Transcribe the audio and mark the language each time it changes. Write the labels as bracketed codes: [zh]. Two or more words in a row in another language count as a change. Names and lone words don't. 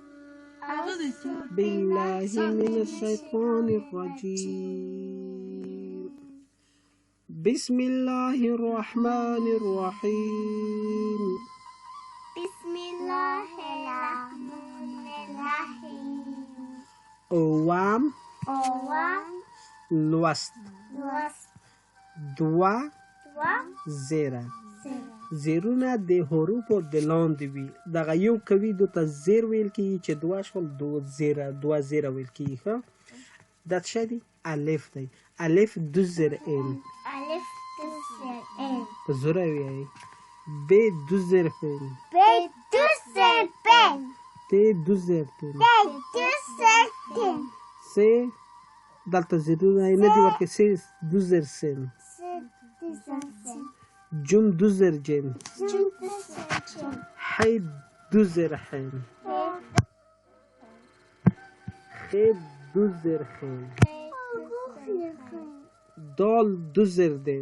[ar] بالله من الشيطان الرجيم. بسم الله الرحمن الرحيم. بسم الله الرحمن الرحیم. اوام [ps] لوست دوا زیره زیرونه د حروفو د لاندې وي. دغه یو کوي دو ته زیر ویل کېږي چې دوه شول دوه زیره ویل کېږي. ښه دا څه دی؟ الف دی. [fa] الف دو زیر ان الف دو زیر ان [ps] په زوره ویایي. [fa] ب دو زیر فن ب دو زیر بن ت دو زیر تن ت دو زیر تن [ps] س دلته زیرونه نه دي ورکې. [fa] س دو زیر سن س دو زیر سن جم دو زیر جن جم دو زیر جن ح دو زیر حن خ دو زیر خن دال دو زیر دن